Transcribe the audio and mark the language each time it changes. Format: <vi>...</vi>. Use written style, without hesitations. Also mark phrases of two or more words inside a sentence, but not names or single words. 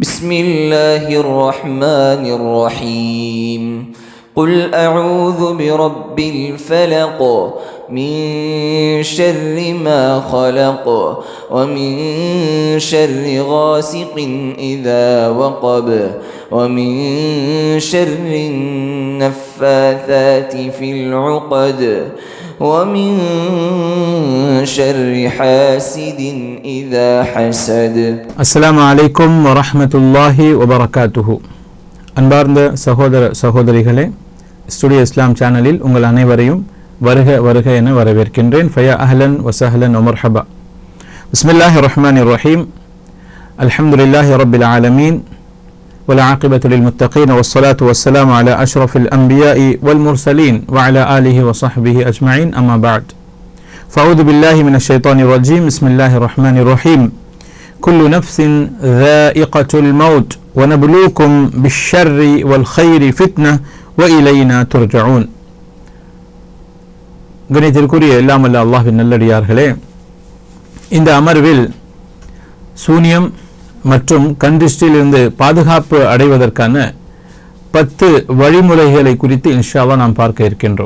<ar>بسم الله الرحمن الرحيم قل أعوذ برب الفلق من شر ما خلق ومن شر غاسق إذا وقب ومن شر النفاثات في العقد ومن شر حاسد إذا حسد. السلام عليكم ورحمة الله وبركاته.</ar> <ta>அன்பார்ந்த சகோதர சகோதரிகளே, ஸ்டுடியோ இஸ்லாம் சேனலில் உங்கள் அனைவரையும் வருக வருக என வரவேற்கின்றேன்.</ta> <ar>فيا أهلا وسهلا ومرحبا. بسم الله الرحمن الرحيم. الحمد لله رب العالمين والعاقبة للمتقين والصلاة والسلام على أشرف الأنبياء والمرسلين وعلى آله وصحبه أجمعين. أما بعد، فأعوذ بالله من الشيطان الرجيم. بسم الله الرحمن الرحيم. كل نفس ذائقة الموت ونبلوكم بالشر والخير فتنة وإلينا ترجعون.</ar> <ta>கணித்திற்குரிய எல்லாம் அல்ல அல்லாஹ்வின் நல்லடியார்களே, இந்த அமர்வில் சூனியம் மற்றும் கண்திஷ்டியிலிருந்து பாதுகாப்பு அடைவதற்கான 10 வழிமுறைகளை குறித்து</ta> <ar>إن شاء الله</ar> <ta>நாம் பார்க்க இருக்கின்றோம்.</ta>